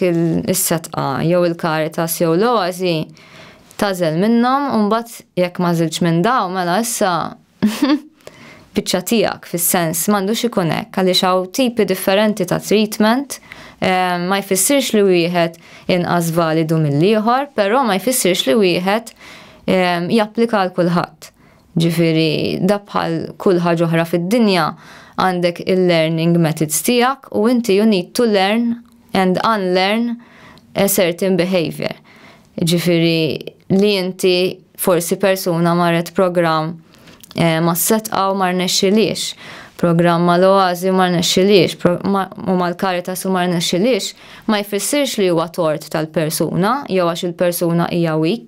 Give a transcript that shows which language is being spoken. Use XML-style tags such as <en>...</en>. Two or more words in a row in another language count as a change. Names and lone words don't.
<mt>toffrilek is-setqa jew il-Caritas jew l-Oasi tażel minnhom u mbagħad jekk ma żilx minn daw mela issa biċċa tiegħek fis-sens m'għandux ikun hekk għaliex hawn tipi differenti ta' treatment ma jfissirx li wieħed inqas validu mill-ieħor, però ma jfissirx li wieħed japplika għal kulħadd. Ġifieri da bħal kull ħaġa oħra fid-dinja għandek il-</mt> <en>learning methods</en> <mt>tiegħek u inti</mt> <en>you need to learn and unlearn a certain behavior.</en> <mt>Ġifieri li inti forsi persuna marret program ma s-setqaw ma rnexxilix, program mal-oazi ma rnexxilix, u mal-Caritas u ma rnexxilix, ma jfissirx li huwa tort tal-persuna, jew għax il-persuna hija weak.</mt>